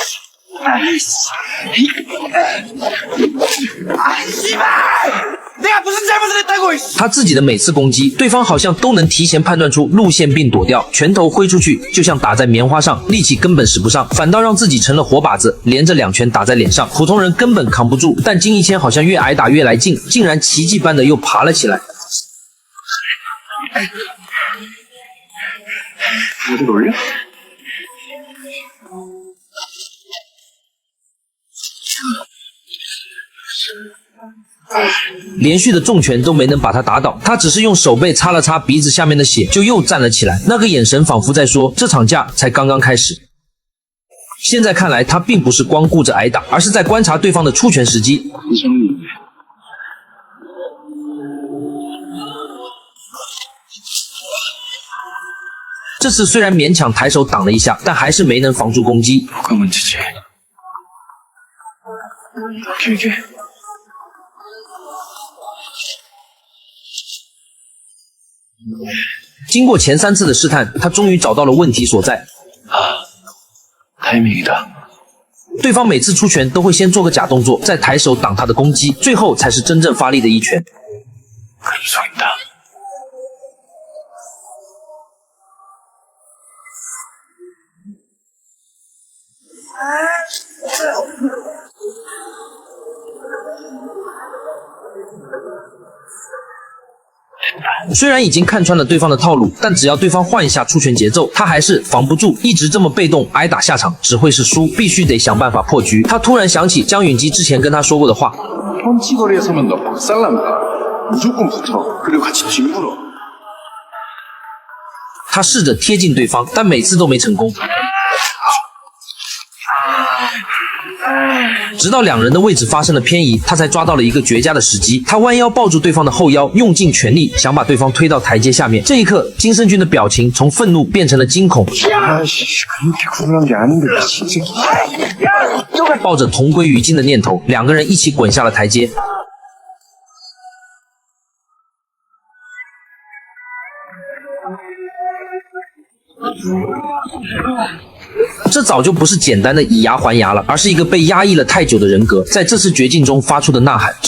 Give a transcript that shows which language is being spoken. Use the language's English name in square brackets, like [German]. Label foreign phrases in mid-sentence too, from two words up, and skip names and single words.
[Chinese] 他自己的每次攻击，对方好像都能提前判断出路线并躲掉，拳头挥出去就像打在棉花上，力气根本使不上，反倒让自己成了活靶子，连着2拳打在脸上，普通人根本扛不住。但金1000好像越挨打越来劲，竟然奇迹般的又爬了起来。 [Korean] 어디 올려? [Chinese] 连续的重拳都没能把他打倒，他只是用手背擦了擦鼻子下面的血，就又站了起来。那个眼神仿佛在说，这场架才刚刚开始。现在看来，他并不是光顾着挨打，而是在观察对方的出拳时机。 [Korean] 이정민. [Chinese] 这次虽然勉强抬手挡了一下，但还是没能防住攻击。 [Korean] 뭐가 문제지? 길게. [Chinese] 经过前3次的试探，他终于找到了问题所在。 [Korean] 타이밍이다. [Chinese] 对方每次出拳都会先做个假动作，再抬手挡他的攻击，最后才是真正发力的一拳。 [Korean] 그럼 속인다. 됐다。 [Chinese] 虽然已经看穿了对方的套路，但只要对方换一下出拳节奏，他还是防不住，一直这么被动挨打下场只会是输，必须得想办法破局。他突然想起江允基之前跟他说过的话 [Korean] 펀치거리에 서면 너 박살난다. 무조건 붙어. 그리고 같이 뒹굴어. [Chinese] 他试着贴近对方，但每次都没成功。直到两人的位置发生了偏移，他才抓到了一个绝佳的时机。他弯腰抱住对方的后腰，用尽全力想把对方推到台阶下面。这一刻，金圣俊的表情从愤怒变成了惊恐。 [Korean] 아이씨, 그렇게 구분한 게 아닌데, 미친 새끼. [Chinese] 抱着同归于尽的念头，两个人一起滚下了台阶。这早就不是简单的以牙还牙了，而是一个被压抑了太久的人格，在这次绝境中发出的呐喊。